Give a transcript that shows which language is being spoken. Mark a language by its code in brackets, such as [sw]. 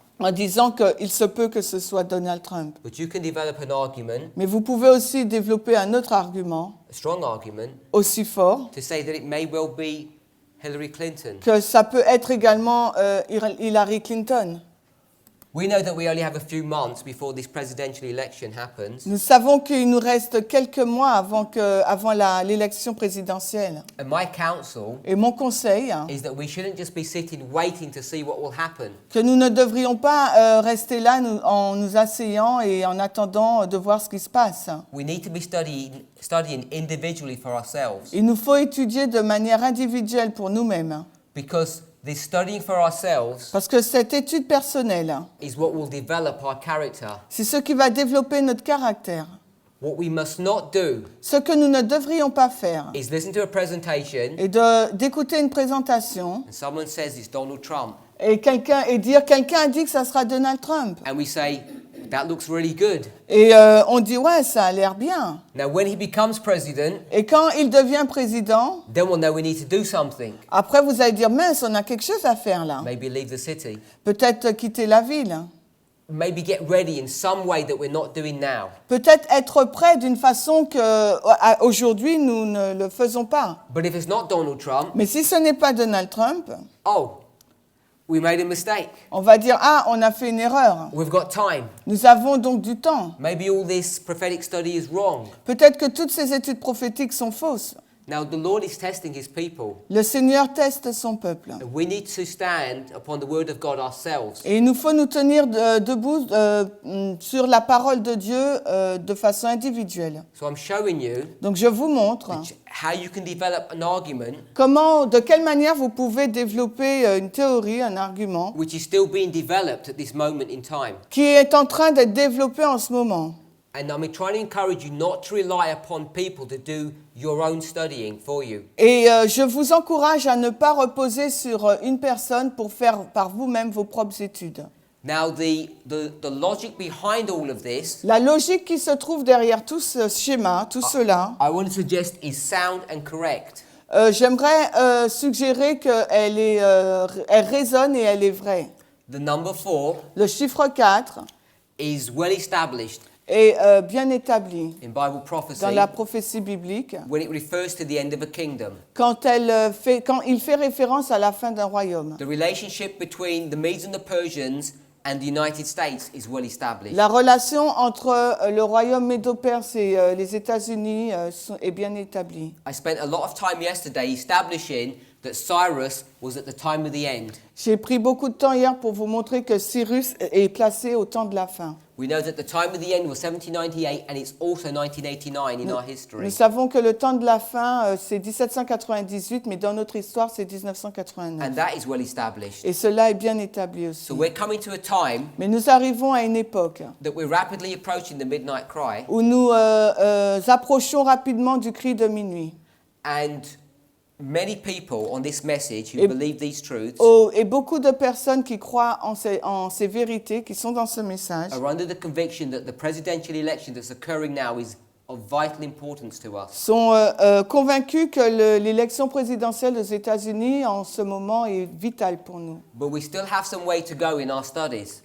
[fr] en disant qu'il se peut que ce soit Donald Trump. [en] but you can develop an argument, [fr] Mais vous pouvez aussi développer un autre argument [en] a strong argument, [fr] aussi fort, [en] to say that it may well be Hillary Clinton. [fr] que ça peut être également Hillary Clinton. [en] We know that we only have a few months before this presidential election happens, [fr] Nous savons qu'il nous reste quelques mois avant l'élection présidentielle. [en] and my counsel [fr] Et mon conseil, [en] is that we shouldn't just be sitting waiting to see what will happen. [fr] que nous ne devrions pas rester là en nous asseyant et en attendant de voir ce qui se passe. [en] We need to be studying individually for ourselves, [fr] Il nous faut étudier de manière individuelle pour nous-mêmes. [en] because this studying for ourselves [fr] Parce que cette étude personnelle, [en] is what will develop our character. [fr] c'est ce qui va développer notre caractère. [en] What we must not do [fr] Ce que nous ne devrions pas faire [en] is listen to a presentation [fr] est d'écouter une présentation [en] and someone says it's Donald Trump, [fr] et dire quelqu'un a dit que ça sera Donald Trump. [en] and we say, that looks really good. [fr] Et on dit ouais, ça a l'air bien. [en] Now when he becomes president, [fr] Et quand il devient président, [en] then we'll know we need to do something. [fr] après vous allez dire mince, on a quelque chose à faire là. [en] Maybe leave the city. [fr] Peut-être quitter la ville. [en] Maybe get ready in some way that we're not doing now. [fr] Peut-être être prêt d'une façon que aujourd'hui nous ne le faisons pas. [en] But if it's not Donald Trump, [fr] Mais si ce n'est pas Donald Trump, [en] oh, we made a mistake. [fr] on va dire ah, on a fait une erreur. [en] We've got time. [fr] Nous avons donc du temps. [en] Maybe all this prophetic study is wrong. [fr] Peut-être que toutes ces études prophétiques sont fausses. [en] Now the Lord is testing his people. [fr] Le Seigneur teste son peuple. [en] And we need to stand upon the word of God ourselves. [fr] Et il nous faut nous tenir debout sur la parole de Dieu de façon individuelle. [en] So I'm showing you [fr] Donc je vous montre [en] how you can develop an argument [fr] de quelle manière vous pouvez développer une théorie, un argument, [en] which is still being developed at this moment in time. [fr] qui est en train d'être développé en ce moment. [en] And I'm trying to encourage you not to rely upon people to do your own studying for you. [fr] Et je vous encourage à ne pas reposer sur une personne pour faire par vous-même vos propres études. [en] Now the logic behind all of this, [fr] La logique qui se trouve derrière tout ce schéma, tout cela, [en] I want to suggest is sound and correct. [fr] j'aimerais suggérer qu'elle elle résonne et elle est vraie. [en] The number 4 [fr] Le chiffre 4 [en] is well established [fr] est bien établi [en] in Bible prophecy [fr] dans la prophétie biblique [en] when it refers to the end of a kingdom. [fr] quand il fait référence à la fin d'un royaume. [en] The relationship between the Medes and the Persians and the United States is well established. [fr] La relation entre le royaume médo-perse et les États-Unis est bien établie. [en] I spent a lot of time yesterday establishing that Cyrus was at the time of the end. [fr] J'ai pris beaucoup de temps hier pour vous montrer que Cyrus est placé au temps de la fin. [en] We know that the time of the end was 1798 and it's also 1989 in our [fr] Nous [en] history. [fr] savons que le temps de la fin, c'est 1798, mais dans notre histoire, c'est 1989. [en] And that is well established. [fr] Et cela est bien établi aussi. [en] So we're coming to a time [fr] Mais nous arrivons à une époque [en] that we're rapidly approaching the midnight cry, [fr] où nous approchons rapidement du cri de minuit. [en] and many people on this message who [fr] Et- [en] believe these truths [fr] Et beaucoup de personnes qui croient en ces vérités, qui sont dans ce message, [en] are under the conviction that the presidential election that's occurring now is of vital importance to us. [fr] sont convaincus que l'élection présidentielle aux États-Unis en ce moment est vitale pour nous. [en] But we still have some way to go in our studies.